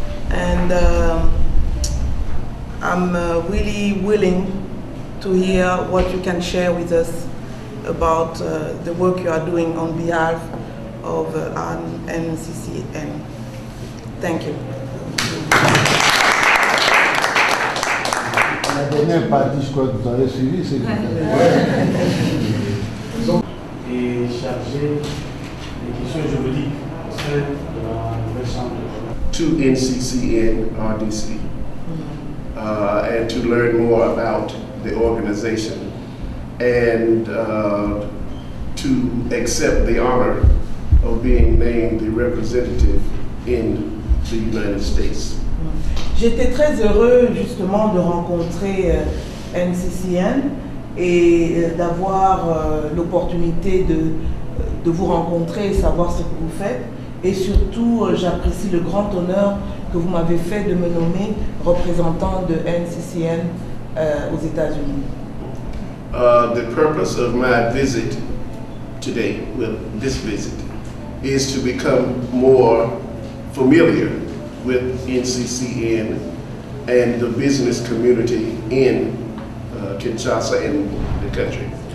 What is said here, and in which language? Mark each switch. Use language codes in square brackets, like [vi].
[en] And I'm really willing to hear what you can share with us about the work you are doing on behalf of NCCN. Thank you. [fr] La dernière partie, je crois que vous avez suivi, c'est et chargé des questions juridiques au sein de la nouvelle chambre de commerce. [en] To NCCN RDC and to learn more about the organization and to accept the honor of being named the representative in the United States. [fr] J'étais très heureux justement de rencontrer NCCN et d'avoir l'opportunité de vous rencontrer et savoir ce que vous faites. Et surtout, j'apprécie le grand honneur que vous m'avez fait de me nommer représentant de NCCN aux États-Unis. [en] The purpose of my visit today, this visit, is to become more familiar with NCCN and the business community in Kinshasa and the country.